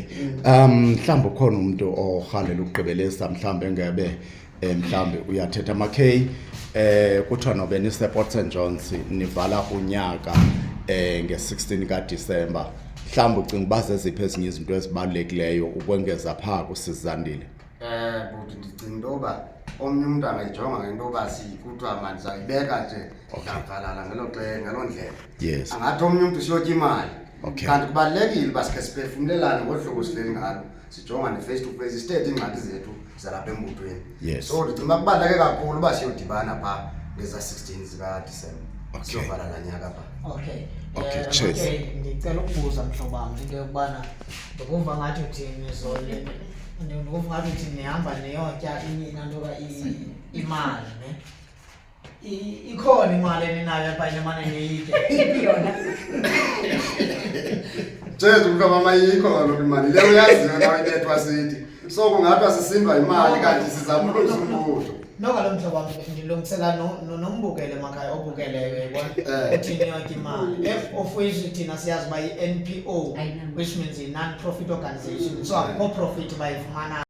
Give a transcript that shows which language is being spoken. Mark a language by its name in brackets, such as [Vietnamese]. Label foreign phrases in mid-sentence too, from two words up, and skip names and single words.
[Xhosa] Mhlawumbe ukhona umuntu orhalela ukugqibelisa mhlawumbe ngebe mhlawumbe uyathetha makay kuthiwa nobe nisePort St Johns nivala unyaka nge-16 kaDisemba mhlawumbe ucinga uba zeziphi ezinye izinto ezibalulekileyo ukwengeza phaa kuSizandile? But ndicinga into yoba omnye umntu angayijonga ngento yoba kuthiwa manje sayibeka nje savalala ngelo ndlela. [English] Yes. [Xhosa] Angathi omnye umntu siyotya imali. [English] Okay. [Xhosa] Kanti kubalulekile uba sikhe siphefumlelane ngohlobo sileli ngalo sijongane [English] face to face [Xhosa] sithethe iingxaki zethu zalapha embuthweni. [English] Yes. [Xhosa] So ndicinga uba kubaluleke kakhulu uba siyodibana phaa ngeza-16 zikaDisemba siyovala laa nyaka phaa. [English] Okay, cheers. [Xhosa] Ndicela ukubuza mhlobo wam into yokubana ndikuva ngathi uthini Zoli, ndikuva ngathi uthi nihamba niyotya inantoba imali ne ikhona imali eninayo apha nemane niyitye Yona Jesu mhlaba ayikho kaloku imali le uyaziyo nawe ibethwa sithi so kungathiwa sisindwa imali kanti sizama ukuzumbuzo. Noka lo mhlobo wam ndilungisela nombukele emakhaya obukeleyo yayibona uthini yonke imali [English] of which [Xhosa] thina siyazi uba yi-NPO [English] which means [Xhosa] yi- [English] non-profit organization [Xhosa] so akukho profit bayifumana.